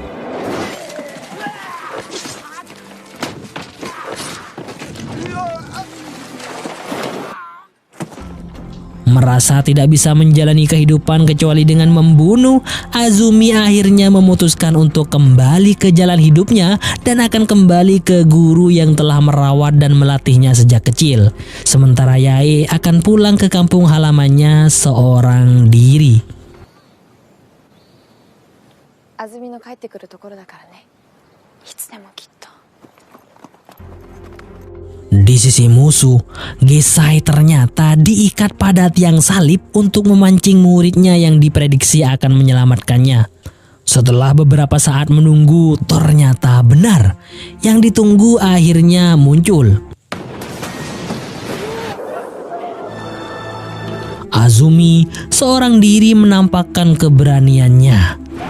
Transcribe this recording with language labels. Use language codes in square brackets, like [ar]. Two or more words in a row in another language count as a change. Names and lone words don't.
[id] Merasa tidak bisa menjalani kehidupan kecuali dengan membunuh, Azumi akhirnya memutuskan untuk kembali ke jalan hidupnya dan akan kembali ke guru yang telah merawat dan melatihnya sejak kecil. Sementara Yae akan pulang ke kampung halamannya seorang diri. [ja] Azumiのかいてくるところだからね. いつでもきっと. [id] Di sisi musuh, Gesai ternyata diikat pada tiang salib untuk memancing muridnya yang diprediksi akan menyelamatkannya. Setelah beberapa saat menunggu, ternyata benar. Yang ditunggu akhirnya muncul. Azumi, seorang diri, menampakkan keberaniannya.